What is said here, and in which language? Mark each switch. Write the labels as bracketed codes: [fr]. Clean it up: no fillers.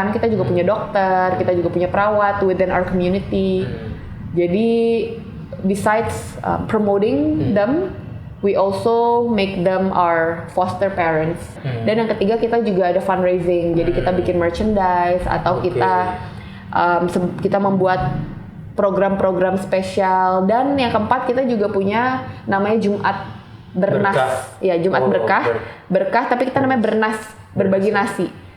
[id] Kan kita juga punya dokter, kita juga punya perawat [en] within our community. [id] Jadi [en] besides promoting them, we also make them our foster parents. [id] Dan yang ketiga kita juga ada fundraising. Jadi kita bikin merchandise atau kita membuat program-program spesial. Dan yang keempat kita juga punya namanya Jumat Bernas. Ya, Jumat Berkah. Berkah tapi kita namanya Bernas, berbagi nasi.